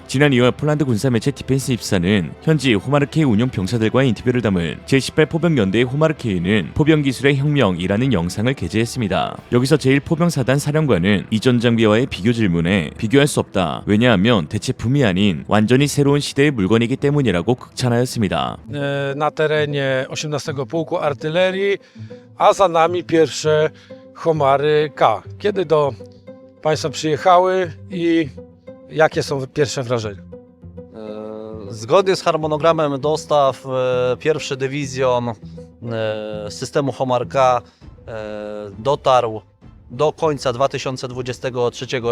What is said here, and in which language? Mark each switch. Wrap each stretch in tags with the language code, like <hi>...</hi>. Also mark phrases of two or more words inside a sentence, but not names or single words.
<ko>지난 2월 폴란드 군사 매체 디펜스 입사는 현지 호마르 K 운용 병사들과의 인터뷰를 담은 제18 포병 연대의 호마르 K는 포병 기술의 혁명이라는 영상을 게재했습니다. 여기서 제1포병사단 사령관은 이전 장비와의 비교 질문에 비교할 수 없다. 왜냐하면 대체품이 아닌 완전히 새로운 시대의 물건이기 때문이라고 극찬하였습니다.</ko> <pl>Na terenie 18 Pułku Artylerii, a za nami pierwsze Homary K. Kiedy do Państwa przyjechały i jakie są pierwsze wrażenia? Zgodnie z harmonogramem dostaw pierwszy dywizjon systemu Homar K dotarł do końca 2023 roku.</pl>